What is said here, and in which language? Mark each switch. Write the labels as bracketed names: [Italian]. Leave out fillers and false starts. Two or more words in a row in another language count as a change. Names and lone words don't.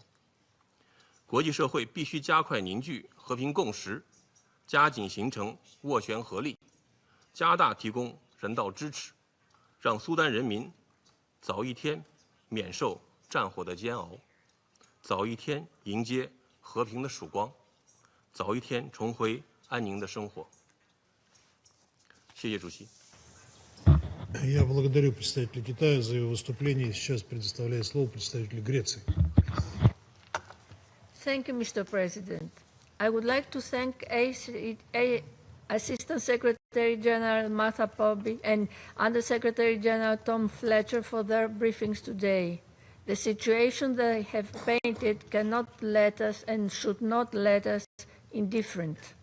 [Chinese] 国际社会必须加快凝聚和平共识，加紧形成斡旋合力，加大提供人道支持，让苏丹人民早一天免受战火的煎熬，早一天迎接和平的曙光，早一天重回安宁的生活。谢谢主席。 [Russian] Я благодарю представителя Китая за его выступление. Сейчас предоставляю слово представителю Греции. [English] Thank you, Mr. President. I would like to thank Assistant Secretary General 𝗟𝗶𝘃𝗲 and Under-Secretary General Tom Fletcher for their briefings today. The situation they have painted cannot let us and should not let us indifferent.